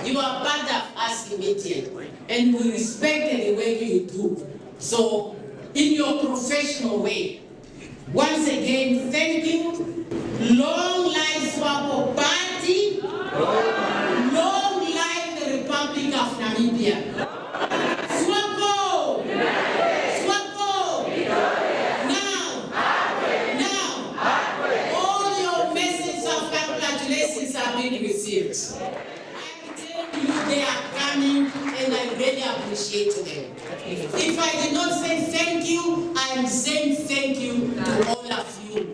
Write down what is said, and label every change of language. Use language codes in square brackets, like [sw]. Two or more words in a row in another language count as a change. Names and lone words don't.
[en] You are part of us, the media, and we respect the way you do. So, in your professional way, once again, thank you. Long life SWAPO Party. Long life the Republic of Namibia. SWAPO! SWAPO! Now! All your messages of congratulations are being received. I tell you, they are coming, and I really appreciate them. If I did not say thank you, I am saying thank you to all of you.